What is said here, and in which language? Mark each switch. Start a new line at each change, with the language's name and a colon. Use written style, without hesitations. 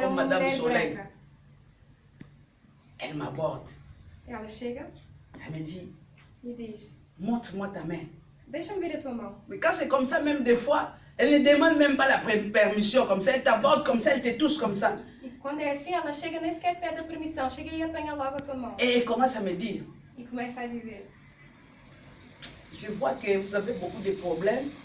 French: comme
Portuguese: uma
French: Madame
Portuguese: mulher
French: Soleil.
Portuguese: branca.
French: Elle m'aborde.
Portuguese: Ela chega
French: Elle me dit,
Portuguese: e diz:
French: montre-moi ta main.
Portuguese: Deixa-me ver a tua mão.
French: Mais quand c'est comme ça, même des fois, elle ne demande même pas la permission, comme ça, elle t'aborde comme ça, elle te touche comme ça.
Portuguese: E quando é assim, ela chega nem sequer pede a permissão. Chega e apanha logo a tua mão.
French: Et elle commence à me dire,
Portuguese: E começa a dizer:
French: je vois que vous avez beaucoup de problèmes.